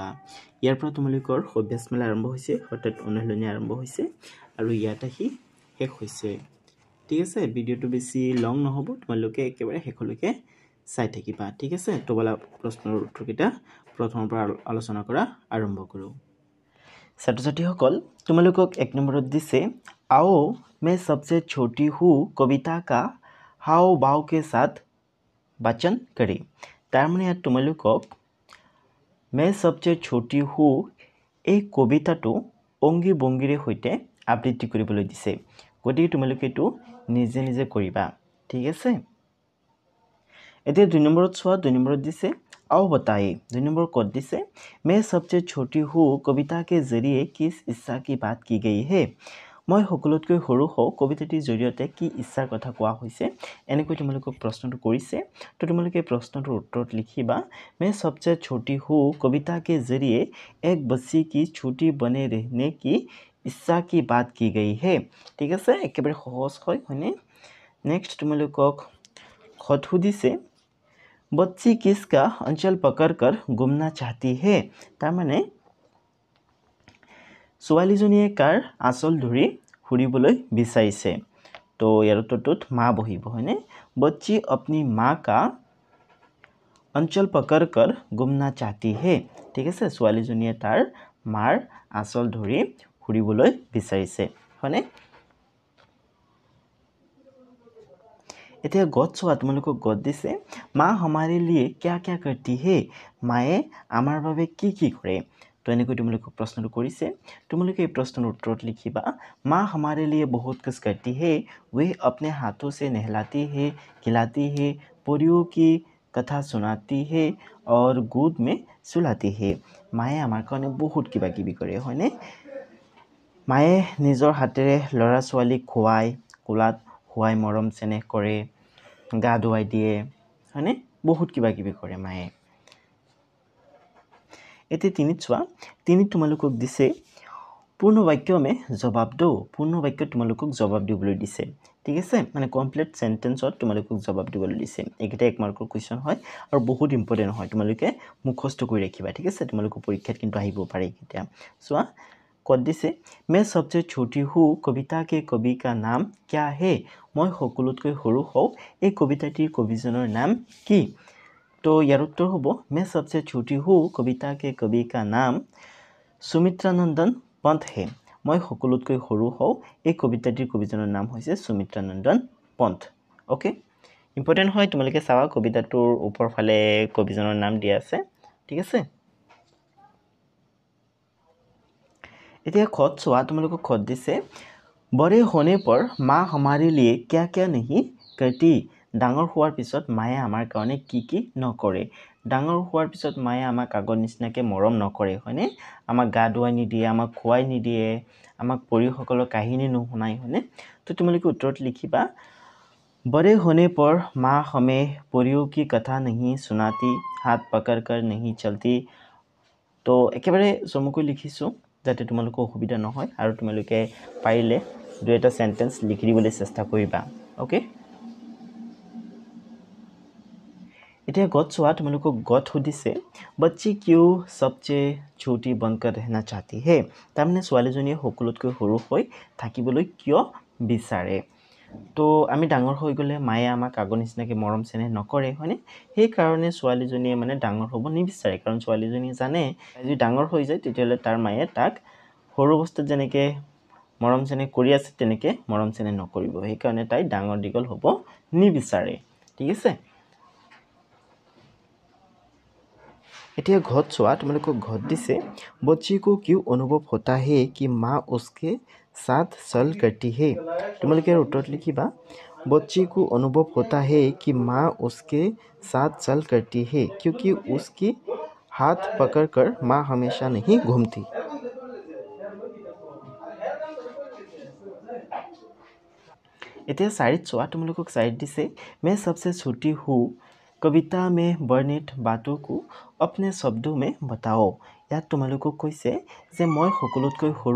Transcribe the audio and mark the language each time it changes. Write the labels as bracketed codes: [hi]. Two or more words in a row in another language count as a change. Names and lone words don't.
[as] ইয়াৰ পৰা তোমালোকৰ অভ্যাসমেলা আৰম্ভ হৈছে, অৰ্থাৎ অনুশীলনী আৰম্ভ হৈছে আৰু ইয়াত আহি শেষ হৈছে। ঠিক আছে, ভিডিওটো বেছি লং নহ'ব, তোমালোকে একেবাৰে শেষলৈকে চাই থাকিবা। ঠিক আছে, তো বলা প্ৰশ্নৰ উত্তৰকেইটা প্ৰথমৰ পৰা আলোচনা কৰা আৰম্ভ কৰোঁ। ছাত্ৰ-ছাত্ৰীসকল তোমালোকক 1 নম্বৰত দিছে [hi] आओ मैं सबसे छोटी हूँ कविता का हाव भाव के साथ वाचन करें। [as] তাৰ মানে ইয়াত তোমালোকক [hi] मैं सबसे छोटी हूँ [as] এই কবিতাটো অংগী ভংগীৰে সৈতে আবৃত্তি কৰিবলৈ দিছে। গতিকে তোমালোকে এইটো নিজে নিজে কৰিবা। ঠিক আছে, এতিয়া 2 নম্বৰত চোৱা। 2 নম্বৰত দিছে [hi] आओ बताइए। [as] 2 নম্বৰ ক'ত দিছে [hi] मैं सबसे छोटी हूँ कविता के जरिए किस इच्छा की बात की गई है। [as] মই সকলোতকৈ সৰু হওঁ কবিতাটিৰ জৰিয়তে কি ইচ্ছাৰ কথা কোৱা হৈছে, এনেকৈ তোমালোকক প্ৰশ্নটো কৰিছে। তো তোমালোকে প্ৰশ্নটোৰ উত্তৰত লিখিবা [hi] मैं सबसे छोटी हूँ कविता के जरिए एक बच्ची की छोटी बने रहने की इच्छा की बात की गई है। [as] ঠিক আছে, একেবাৰে সহজ হয় হয়নে। নেক্সট তোমালোকক খত সুধিছে [hi] बच्ची किसका अंचल पकड़कर घूमना चाहती है। [as] তাৰ মানে ছোৱালীজনীয়ে কাৰ আঁচল ধৰি ফুৰিবলৈ বিচাৰিছে। তো ইয়াৰ উত্তৰটোত মা বহিব হয়নে। [hi] बच्ची अपनी माँ का अंचल पकड़कर घूमना चाहती है। [as] ঠিক আছে, ছোৱালীজনীয়ে তাৰ মাৰ আঁচল ধৰি ফুৰিবলৈ বিচাৰিছে হয়নে। এতিয়া গত চোৱা। তোমালোকক গত দিছে [hi] माँ हमारे लिए क्या क्या करती है। [as] মায়ে আমাৰ বাবে কি কি কৰে। তো এনেকৈ তোমালোকক প্ৰশ্নটো কৰিছে। তোমালোকে এই প্ৰশ্নৰ উত্তৰত লিখিবা [hi] माँ हमारे लिए बहुत कुछ करती है, वे अपने हाथों से नहलाती है, खिलाती है, परियों की कथा सुनाती है और गोद में सुलाती है। [as] মায়ে আমাৰ কাৰণে বহুত কিবা কিবি কৰে হয়নে। মায়ে নিজৰ হাতেৰে ল'ৰা ছোৱালীক খুৱায়, কোলাত শুৱাই মৰম চেনেহ কৰে, গা ধুৱাই দিয়ে হয়নে, বহুত কিবা কিবি কৰে মায়ে। এতিয়া 3ত চোৱা। 3ত তোমালোকক দিছে [hi] पूर्ण वाक्य में जवाब दो। [as] পূৰ্ণ বাক্য তোমালোকক জবাব দিবলৈ দিছে। ঠিক আছে, মানে [en] complete sentenceত [as] তোমালোকক জবাব দিবলৈ দিছে। এইকেইটা 1 মাৰ্কৰ কুৱেশ্যন হয় আৰু বহুত ইম্পৰ্টেণ্ট হয়, তোমালোকে মুখস্থ কৰি ৰাখিবা। ঠিক আছে, তোমালোকৰ পৰীক্ষাত কিন্তু আহিব পাৰে এইকেইটা। চোৱা ক'ত দিছে [hi] मैं सबसे छोटी हूँ कविता के कवि का नाम क्या है। [as] মই সকলোতকৈ সৰু হওঁ এই কবিতাটিৰ কবিজনৰ নাম কি। তো ইয়াৰ উত্তৰ হ'ব [hi] मैं सबसे छोटी हूँ कविता के कवि का नाम সুমিত্ৰানন্দন পন্থ है। [as] মই সকলোতকৈ সৰু হওঁ এই কবিতাটিৰ কবিজনৰ নাম হৈছে সুমিত্ৰানন্দন পন্থ। অ'কে, ইম্পৰ্টেণ্ট হয়, তোমালোকে চাবা কবিতাটোৰ ওপৰ ফালে কবিজনৰ নাম দিয়া আছে। ঠিক আছে, এতিয়া খত চোৱা। তোমালোকক খত দিছে [hi] बड़े होने पर माँ हमारे लिए क्या क्या नहीं करती। [as] ডাঙৰ হোৱাৰ পিছত মায়ে আমাৰ কাৰণে কি কি নকৰে। ডাঙৰ হোৱাৰ পিছত মায়ে আমাক আগৰ নিচিনাকৈ মৰম নকৰে হয়নে। আমাক গা ধুৱাই নিদিয়ে, আমাক খুৱাই নিদিয়ে, আমাক পৰিসকলৰ কাহিনী নুশুনাই হয়নে। তো তোমালোকে উত্তৰত লিখিবা [hi] बड़े होने पर माँ हमें परियों की कथा नहीं सुनाती, हाथ पकड़ कर नहीं चलती। [as] তো একেবাৰে চমুকৈ লিখিছোঁ যাতে তোমালোকৰ অসুবিধা নহয় আৰু তোমালোকে পাৰিলে 2-এটা সেন্টেন্স লিখি দিবলৈ চেষ্টা কৰিবা। অ'কে, এতিয়া গত চোৱা। তোমালোকক গত সুধিছে [hi] बच्ची क्यों सबसे छोटी बनकर रहना चाहती है। [as] তাৰমানে ছোৱালীজনীয়ে সকলোতকৈ সৰু হৈ থাকিবলৈ কিয় বিচাৰে। তো আমি ডাঙৰ হৈ গ'লে মায়ে আমাক আগৰ নিচিনাকৈ মৰম চেনেহ নকৰে হয়নে। সেইকাৰণে ছোৱালীজনীয়ে মানে ডাঙৰ হ'ব নিবিচাৰে, কাৰণ ছোৱালীজনীয়ে জানে যদি ডাঙৰ হৈ যায় তেতিয়াহ'লে তাৰ মায়ে তাক সৰু অৱস্থাত যেনেকৈ মৰম চেনেহ কৰি আছে তেনেকৈ মৰম চেনেহ নকৰিব। সেইকাৰণে তাই ডাঙৰ দীঘল হ'ব নিবিচাৰে। ঠিক আছে, এতিয়া ঘত চোৱা। তোমালোকক ঘত দিছে [hi] बच्ची को क्यों अनुभव होता है कि माँ उसके साथ चल करती है। [as] তোমালোকে উত্তৰত লিখিবা [hi] बच्ची को अनुभव होता है कि माँ उसके साथ चल करती है क्योंकि उसकी हाथ पकड़कर माँ हमेशा नहीं घूमती। [as] এতিয়া চাৰিত চোৱা তোমালোকক চাৰিত দিছে [hi] मैं सबसे छोटी हूँ कविता में वर्णित बातों को अपने शब्दों में बताओ [as] ইয়াত তোমালোকক কৈছে যে মই সকলোতকৈ সৰু